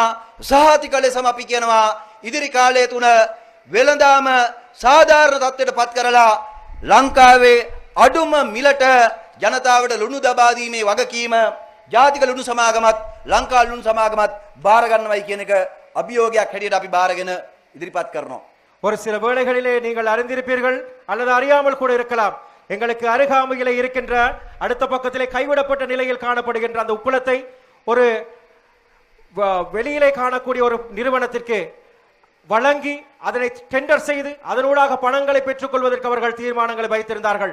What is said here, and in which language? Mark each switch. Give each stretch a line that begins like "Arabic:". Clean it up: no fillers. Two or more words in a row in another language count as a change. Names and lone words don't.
Sinhala: සහතික ලෙසම අපි කියනවා ඉදිරි කාලය තුන වෙළඳාම සාධාරණ තත්ත්වයට පත් කරලා ලංකාවේ අඩුම මිලට ජනතාවට ලුණු ලබා දීමේ වගකීම ජාතික ලුණු සමාගමත් ලංකා ලුණු සමාගමත් බාර ගන්නවයි කියන එක අභියෝගයක් හැටියට අපි බාරගෙන ඉදිරිපත් කරනවා.
Tamil: ஒரு சில வேளைகளிலே நீங்கள் அறிந்திருப்பீர்கள் அல்லது அறியாமல் கூட இருக்கலாம். எங்களுக்கு அருகாமையிலே இருக்கின்ற அடுத்த பக்கத்திலே கைவிடப்பட்ட நிலையில் காணப்படுகின்ற அந்த உப்புளத்தை ஒரு வெளியிலே காணக்கூடிய ஒரு நிறுவனத்திற்கு வழங்கி அதனை டெண்டர் செய்து அதனூடாக பணங்களை பெற்றுக் கொள்வதற்கு அவர்கள் தீர்மானங்களை வைத்திருந்தார்கள்.